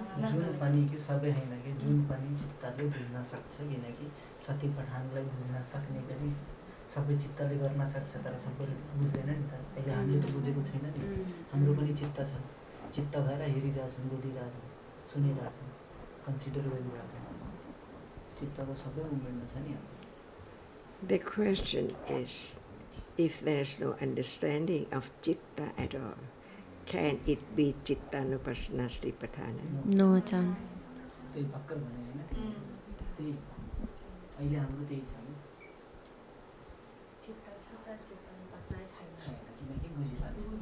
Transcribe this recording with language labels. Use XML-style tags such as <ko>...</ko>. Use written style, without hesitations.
<ne>जुन पनि के सबै होइन कि जुन पनि चित्तले बुझ्न सक्छ किनकि सतिपठानलाई बुझ्न सक्ने गरी सबै चित्तले गर्न सक्छ तर सबैले बुझ्दैन नि त अहिले हामीले त बुझेको छैन नि हाम्रो पनि चित्त छ चित्त भएर हेरिरहेछौँ बोलिरहेछौँ सुनिरहेछौँ कन्सिडर गरिरहेछौँ चित्त त सबै उमेरमा छ नि</ne> <en>The question is, if there is no understanding of chitta at all, can it be Chitta-nupasana Satipatthana? No, Acharya.</en> <ne>त्यही भर्खर भने होइन त्यही अहिले हाम्रो त्यही छ नि छैन किनकि बुझिरहेको</ne>